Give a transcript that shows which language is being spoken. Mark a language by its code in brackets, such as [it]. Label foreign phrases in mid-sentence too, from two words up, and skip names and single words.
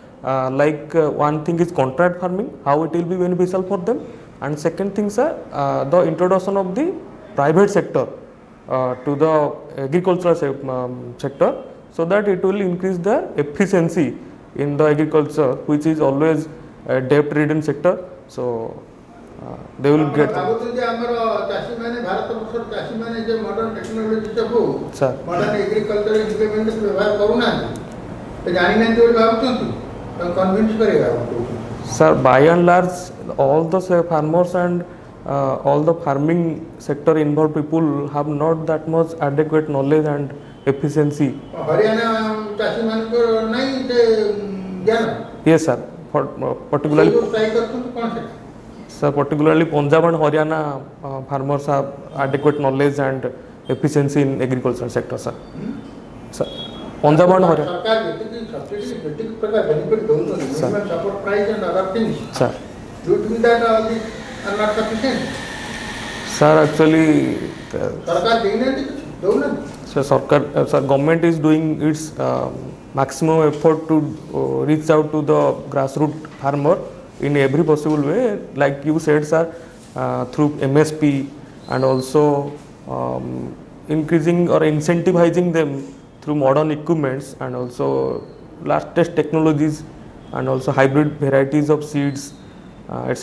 [en] One thing is contract farming, how it will be beneficial for them, and second thing, sir, the introduction of the private sector to the agricultural sector, so that it will increase the efficiency in the agriculture, which is always a debt-ridden sector. So they will get. [or] ଭାବୁଛନ୍ତି ଆମର ଚାଷୀମାନେ ଭାରତ ବର୍ଷର ଚାଷୀମାନେ ଯେ [en] modern technology [or] ସବୁ [en] modern agriculture implement [or] ବ୍ୟବହାର କରୁନାହାନ୍ତି, ତ ଜାଣିନାହାନ୍ତି ବୋଲି ଭାବୁଛନ୍ତି, ତାଙ୍କୁ କନଭିନ୍ସ କରିବା କହୁଛନ୍ତି। [en] Sir, by and large, all the farmers and all the farming sector involved people have not that much adequate knowledge and efficiency. [or] ହରିୟାଣା ଚାଷୀମାନଙ୍କର ନାହିଁ ସେ ଜ୍ଞାନ। [en] Yes, sir. Particularly. [or] ଟ୍ରାଇ କରୁଛନ୍ତି କ'ଣ ସେଟା? [en] Sir, particularly Punjab and Haryana farmers have adequate knowledge and efficiency in agricultural sector, sir. Sir, Punjab and Haryana. [or] सरकार ଯେତିକି ସବସିଡି ଯେତିକି ପ୍ରକାର ବେନିଫିଟ୍ ଦଉଛନ୍ତି, [en] minimum support price and other things, Sir. do you think that are not sufficient? Sir, actually, [or] ସରକାର ଦେଇନାହାନ୍ତି କିଛି, ଦଉନାହାନ୍ତି। [en] sir, government is doing its maximum effort to reach out to the grassroots farmer in every possible way, like you said, sir, through MSP, and also increasing or incentivizing them through modern equipments, and also latest technologies, and also hybrid varieties of seeds, etc.